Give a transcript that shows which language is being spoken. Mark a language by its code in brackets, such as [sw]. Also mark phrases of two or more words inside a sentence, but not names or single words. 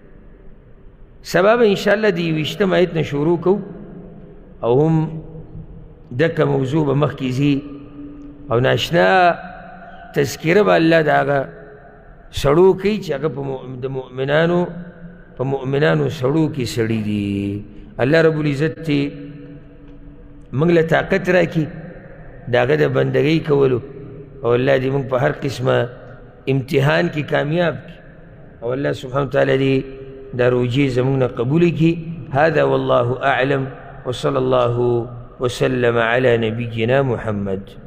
[ps] سبا به انشاءالله د 21 آیت نه شروع کوو او هم دکه موضوع به مخکې ځي او ناشنا تذکره به الله د هغه سړو کوي چې هغه د مؤمنانو سړو کې سړي دي. [ar] الله رب العزت [ps] ته موږ له طاقت راکړي د هغه د بندګۍ کولو او الله دې موږ په هر قسمه امتحان کی کامیاب کی او [ar] اللہ سبحانہ وتعالی [ps] دی دا روجی زمونہ قبول کی. [ar] هذا والله اعلم وصلی اللہ وسلم على نبینا محمد.